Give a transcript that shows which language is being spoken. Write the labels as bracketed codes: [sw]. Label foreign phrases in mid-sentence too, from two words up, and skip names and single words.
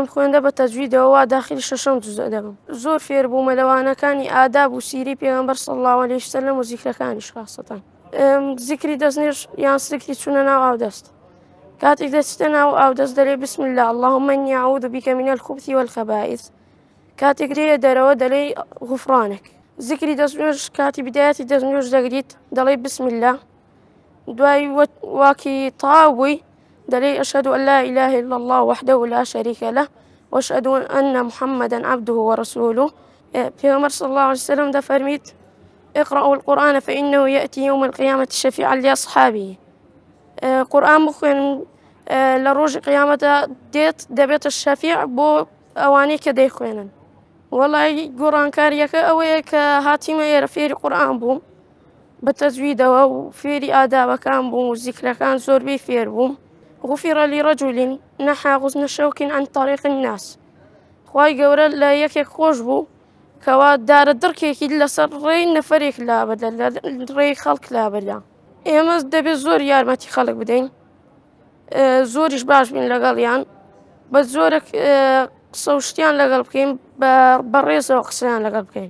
[ckb] خوێندە بە تەجویدەوە داخلی 6 جوزء دەبم زۆر فێر بوومە لەوانەکانی ئاداب و سیری پێغەمبەر [ar] صلی الله علیه وسلم [ckb] و زیکرەکانیش خاستەن زیکری دەستنێژ یان سلکتی چوونە ناو ئاودەست کاتێک دەچتە ناو ئاودەست دەڵێ [ar] بسم الله اللهم إني أعوذ بك من الخبث والخبائث [ckb] کاتێک رێیە دەرەوە دەڵێ غوفرانك زیکری دەستنێژ کاتی بدایەتی دەستنێژ دەگریت دەڵێ [ar] بسم الله [ckb] دوای واکی تاوی دەڵێ [ar] أشهد أن لا إله إلا الله وحده لا شريك له وأشهد أن محمدا عبده ورسوله پیغمبر صلى الله عليه وسلم دەفەرمیت اقرأوا القرآن فإنه يأتي يوم القيامة شفيعا لأصحابه [ckb] قورئان بخوێن لە ڕۆژی قیامەتە دێت دەبێتە شەفیع بۆ ئەوانەی کە دەیخوێنن وەڵای گۆڕانکاریەکە ئەوەیە کە هاتیمە ئێرە فێری قورئان بووم بە تەجویدەوە و فێری ئادابەکان بووم و زیکرەکان زۆربەی فێر بووم [ar] غفر لرجل نحى غصن شوك عن طريق الناس [ckb] خوای گەورە لە یەکێک خۆش بوو کەوا دارە دڕکێکی لەسەر ڕێی نەفەرێک لابەردە لە ڕێی خەڵک لابەردا ئێمە دەبێت زۆر یارمەتی خەڵک بدەین زۆریش باش بین لەگەڵیان بە زۆرێک قسە و شتیان لەگەڵ بکەین بە ڕێزەوە قسەیان لەگەڵ بکەین.